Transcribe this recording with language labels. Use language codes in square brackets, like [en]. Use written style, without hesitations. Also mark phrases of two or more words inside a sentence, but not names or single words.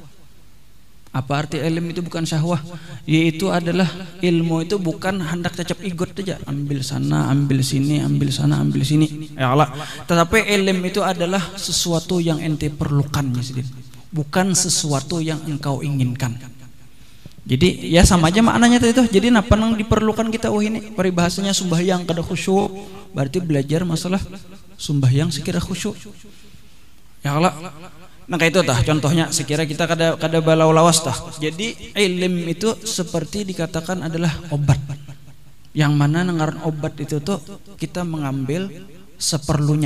[id] Apa arti ilm itu bukan syahwah? Yaitu adalah ilmu itu bukan hendak cecep igot aja, ambil sana, ambil sini, ambil sana, ambil sini. Ya Allah. Tetapi ilm itu adalah sesuatu yang ente perlukan ya sidin. Bukan sesuatu yang engkau inginkan. Jadi ya sama aja maknanya itu. Jadi apa yang diperlukan kita ini peribahasanya sembahyang kada khusyuk, berarti belajar masalah sembahyang sekira khusyuk. Ya Allah. [bjn] Nah kayak itu tah contohnya sekira kita kada balau lawas tah. [id] Jadi ilm itu seperti dikatakan adalah obat. Yang mana ngaran obat itu tuh kita mengambil seperlunya.